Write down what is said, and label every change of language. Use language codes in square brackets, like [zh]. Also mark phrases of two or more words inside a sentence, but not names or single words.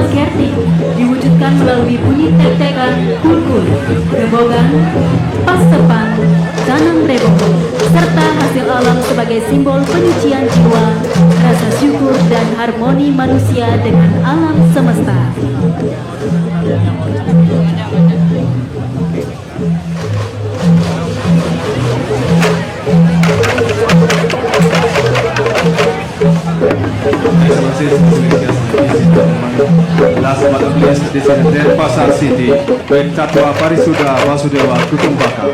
[id] Kerti diwujudkan melalui bunyi tek-tekan, kulkul, gembogan, pastepan, canang rebong, serta hasil alam sebagai simbol penyucian jiwa, rasa syukur dan harmoni manusia dengan alam semesta. [en] Last but not least, this is Denpasar City with Tatwa Parisuda Wasudewa Kutumbakam.